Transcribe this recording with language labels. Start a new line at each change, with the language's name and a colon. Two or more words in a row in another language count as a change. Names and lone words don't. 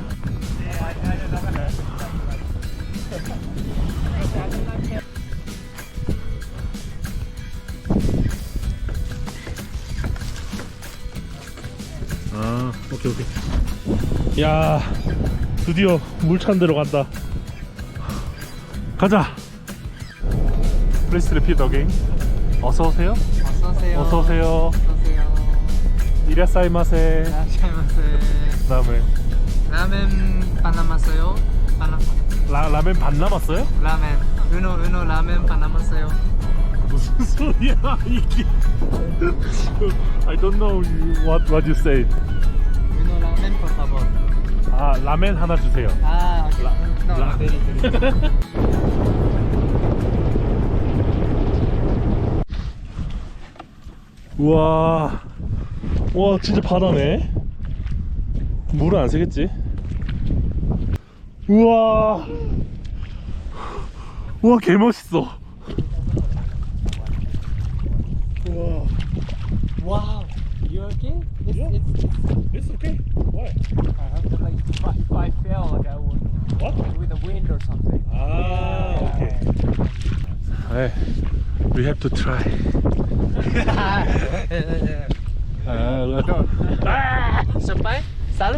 Korean: 아, 오케이. 야, 드디어 물 찬 데로 간다. 가자.
English: Please repeat again.
Korean: 어서 오세요. 어서 오세요. 이라사이마세. 그다음에 라멘 반 남았어요. 라멘 반 남았어요? 라멘. 우노 라멘 반 남았어요. 소리야 이게?
English: I don't know what you say.
Spanish: Uno ramen, por favor.
Korean: 아 라멘 하나 주세요.
English: Ah, okay. No, La- very, very.
Korean: 우와, 와 진짜 바다네. 물은 안 새겠지? 우와, 우와 개 멋있어. 우와.
English: Wow. You okay? It's It's okay. Why? I have to like if I fell like I would What? with the wind or something. 아, okay. Hey, we have to try. Sampai? Sal?